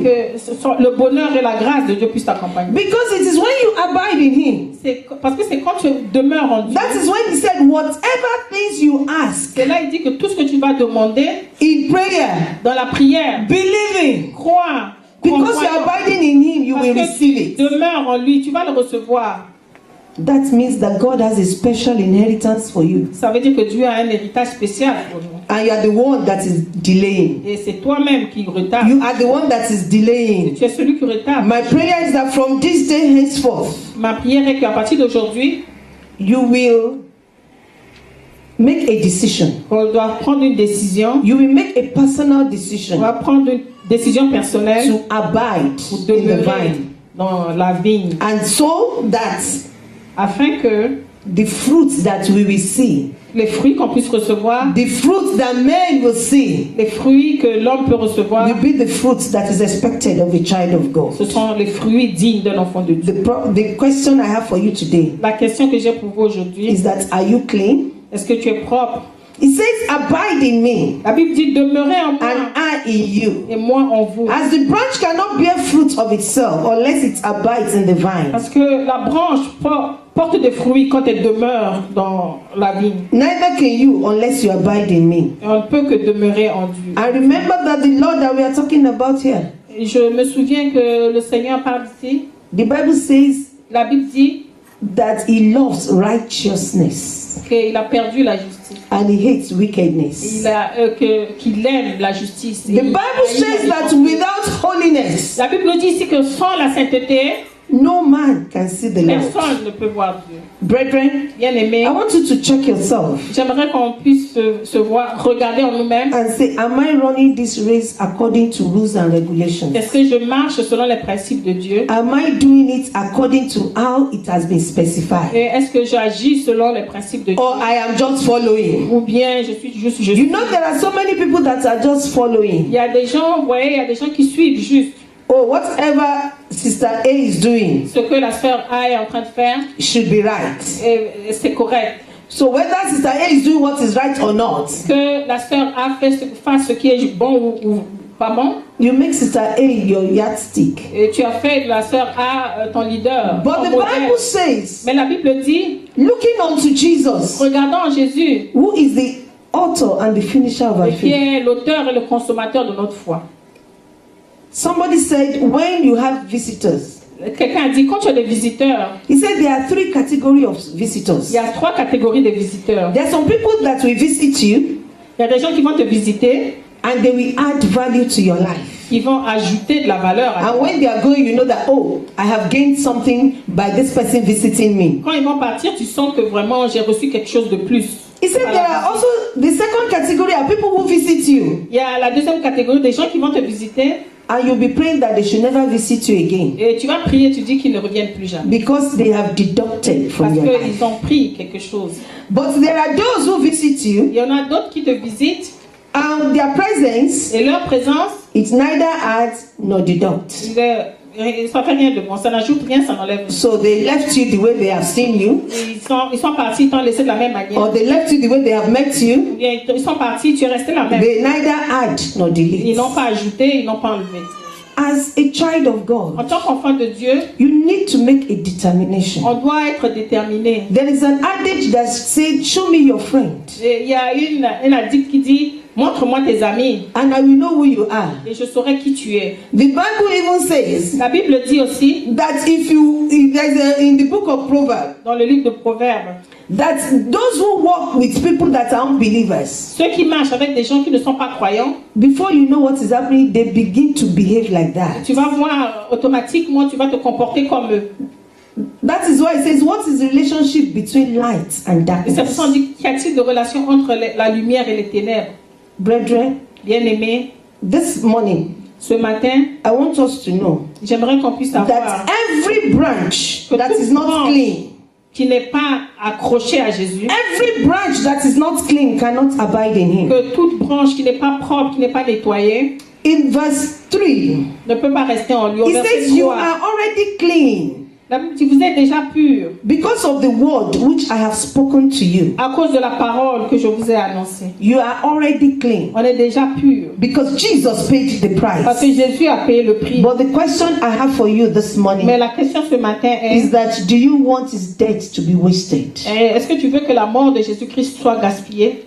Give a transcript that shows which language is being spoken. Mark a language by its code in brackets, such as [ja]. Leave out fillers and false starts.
[fr] que le bonheur et la grâce de Dieu puissent t'accompagner. [en] Because it is when you abide in Him. [fr] Parce que c'est quand tu demeures en Dieu. [en] That is when He said, whatever things you ask [fr] C'est là il dit que tout ce que tu vas demander [en] in prayer, [fr] dans la prière, [en] believing, [fr] crois. [en] because you are abiding in Him, you will [fr] Parce que [en] receive [fr] tu [en] it. [fr] demeures en lui, tu vas le recevoir. [en] That means that God has a special inheritance for you. [fr] Ça veut dire que Dieu a un héritage spécial pour nous. [en] And you are the one that is delaying. [fr] Et c'est toi-même qui retarde. [en] You are the one that is delaying. [fr] Tu es celui qui retarde. [en] My prayer is that from this day henceforth, [fr] Ma prière est qu'à partir d'aujourd'hui, [en] you will make a decision. [fr] On doit prendre une décision. [en] You will make a personal [fr] On [en] decision [fr] va prendre une décision personnelle [en] to abide [fr] pour [en] in the [fr] demeurer [en] vine. [fr] dans la vigne, [en] And so that [fr] afin que [en] the fruits that we will see, [fr] les fruits qu'on puisse recevoir, [en] the fruits that men will see, [fr] les fruits que l'homme peut recevoir, [en] will be the fruits that is expected of a child of God. [fr] ce sont les fruits dignes d'un enfant de Dieu. [en] The question I have for you today [fr] La question que j'ai pour vous aujourd'hui, [en] is that, are you clean? [fr] est-ce que tu es propre? [en] It says, abide in me [fr] La Bible dit demeurez en moi [en] and I in you. [fr] et moi en vous. [en] As the branch cannot bear fruit of itself unless it abides in the vine, [fr] Parce que la branche porte des fruits quand elle demeure dans la vigne. [en] neither can you unless you abide in me. [fr] Et on ne peut que demeurer en Dieu. [en] I remember that the Lord that we are talking about here, [fr] Et je me souviens que le Seigneur parle ici. [en] the Bible says [fr] La Bible dit [en] that he loves righteousness [fr] qu'il a perdu la justice. [en] and he hates wickedness. [fr] Qu'il aime la justice. [en] The Bible says that without holiness, [fr] La Bible dit ici que sans la sainteté, [en] no man can see the Lord. [fr] personne ne peut voir Dieu. [en] Brethren, [fr] Bien-aimés, [en] I want you to check yourself [fr] j'aimerais qu'on puisse se voir, regarder en nous-mêmes. [en] and say, am I running this race according to rules and regulations? [fr] Est-ce que je marche selon les principes de Dieu? [en] Am I doing it according to how it has been specified? [fr] Et est-ce que j'agis selon les principes de Dieu? [en] Or I am just following? [fr] Ou bien je suis juste... [en] You know there are so many people that are just [fr] Il [en] following. [fr] y a des gens, vous voyez, il y a des gens qui suivent juste [en] Oh, whatever Sister A is doing [fr] ce que la sœur A est en train de faire, [en] should be right. [fr] et c'est correct. [en] So whether Sister A is doing what is right or not, [fr] Que la sœur A fasse ce qui est bon ou pas bon, [en] you make Sister A your yardstick. [fr] et tu as fait de la sœur A ton leader, [en] But [fr] ton [en] the [fr] modèle. [en] Bible says, [fr] Mais la Bible dit, [en] looking unto Jesus, [fr] regardons Jésus, [en] who is the author and the finisher of our [fr] qui [en] faith. [fr] est l'auteur et le consommateur de notre foi. [en] Somebody said, when you have visitors, [fr] Quelqu'un a dit, quand tu as des visiteurs, [en] he said there are three categories of visitors. [fr] il y a 3 catégories de visiteurs. [en] There are some people that will visit you [fr] Il y a des gens qui vont te visiter, [en] and they will add value to your life. [fr] qui vont ajouter de la valeur à [en] And [fr] toi. [en] when they are going, you know that, oh, I have gained something by this person visiting me. [fr] Quand ils vont partir, tu sens que vraiment j'ai reçu quelque chose de plus. [en] He said there are also the second category are people who visit you [fr] Il y a la deuxième catégorie des gens qui vont te visiter [en] and you'll be praying that they should never visit you again [fr] et tu vas prier, tu dis qu'ils ne reviennent plus jamais. [en] because they have deducted from [fr] Parce [en] your life. [fr] qu'ils ont pris quelque chose. [en] But there are those who visit you [fr] Il y en a d'autres qui te visitent [en] and their presence, [fr] et leur présence, [en] it neither adds nor deducts. [fr] ça fait rien de bon, ça n'ajoute rien, ça n'enlève rien. [en] So they left you the way they have seen you, [fr] Ils sont partis, ils t'ont laissé de la même manière. [en] or they left you the way they have met you. [fr] Ou bien ils sont partis, tu es resté la même. [en] They neither add nor [fr] Ils [en] delete. [fr] n'ont pas ajouté, ils n'ont pas enlevé. [en] As a child of [fr] En [en] God, [fr] tant qu'enfant de Dieu, [en] you need to make a determination. [fr] on doit être déterminé. [en] There is an adage that says, show me your friend [fr] Et il y a une addict qui dit, montre-moi tes amis [en] and I will know who you are. [fr] et je saurai qui tu es. [en] The Bible even says [fr] La Bible dit aussi, [en] that in the book of Proverbs, [fr] dans le livre de Proverbes, [en] that those who walk with people that are unbelievers, [fr] ceux qui marchent avec des gens qui ne sont pas croyants, [en] before you know what is happening, they begin to behave like that. [fr] tu vas voir automatiquement, tu vas te comporter comme eux. [en] That is why it says, what is the relationship between light and [fr] Et c'est pour ça qu'on dit, qu'y a-t-il de relation entre la lumière et les ténèbres? [en] Brethren, [fr] Bien-aimés, [en] this morning, [fr] ce matin, [en] I want us to know [fr] j'aimerais qu'on puisse savoir [en] that every branch that is not clean, [fr] qui n'est pas accroché à Jésus, [en] every branch that is not clean cannot abide in him. [fr] que toute branche qui n'est pas propre, qui n'est pas nettoyée, [en] In verse 3, [fr] ne peut pas rester en lui. Au [en] it [fr] verset [en] says, you [fr] 3, [en] are already clean [fr] la Bible dit, vous êtes déjà pur [en] because of the word which I have spoken to you. [fr] à cause de la parole que je vous ai annoncée. [en] You are already clean [fr] On est déjà pur [en] because Jesus paid the [fr] parce que [en] price. [fr] Jésus a payé le prix. [en] But the question I have for you this [fr] Mais [en] morning [fr] la question ce matin [en] is [fr] est, [en] that do you want his death to be wasted? [fr] est-ce que tu veux que la mort de Jésus-Christ soit gaspillée?